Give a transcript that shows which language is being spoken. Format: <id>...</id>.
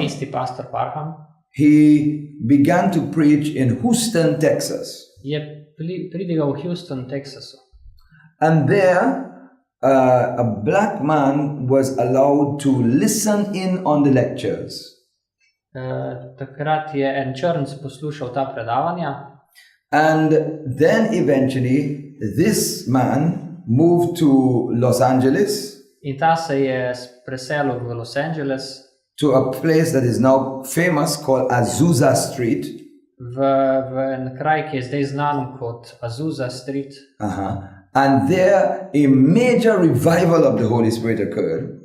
<sl>isti pastor Parham,</sl> <en>he began to preach in Houston, Texas.</en> <sl>je pridigal v Houston, Texasu.</sl> <en>And there, a black man was allowed to listen in on the lectures.</en> <sl>Takrat je en črnc poslušal ta predavanja.</sl> <en>And then eventually, this man moved to Los Angeles,</en> <sl>In ta se je preselil v Los Angeles,</sl> <en>to a place that is now famous called Azusa Street.</en> <sl>v en kraj, ki je zdaj znan kot Azusa Street.</sl> <en>And there, a major revival of the Holy Spirit occurred.</en>